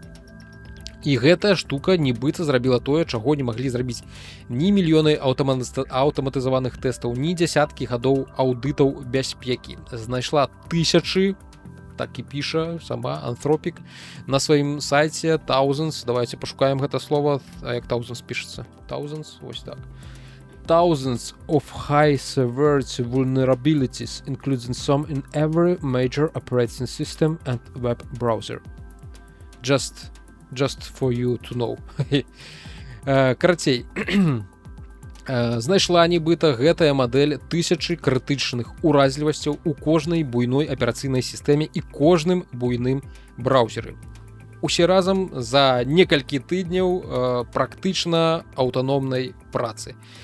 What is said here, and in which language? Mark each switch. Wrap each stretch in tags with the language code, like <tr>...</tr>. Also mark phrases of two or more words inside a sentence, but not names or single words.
<be>І гэтая штука нібыта зрабіла тое, чаго не маглі зрабіць ні мільёны аўтаматызаваных тэстаў, ні дзясяткі гадоў аўдытаў бяспекі. Знайшла тысячы, так і піша сама Anthropic на сваім сайце Thousands. Давайте пашукаем гэта слова. А як Thousands пішацца? Thousands, вось так.</be> <en>Thousands of high severity vulnerabilities, including some in every major operating system and web browser. Just for you to know.</en> <be>Карацей, знайшла нібыта гэтая мадэль тысячы крытычных уразлівасцяў у кожнай буйной аперацыйнай сістэме і кожным буйным браузеры. Усе разам за некалькі тыдняў практычна аўтаномнай працы.</be>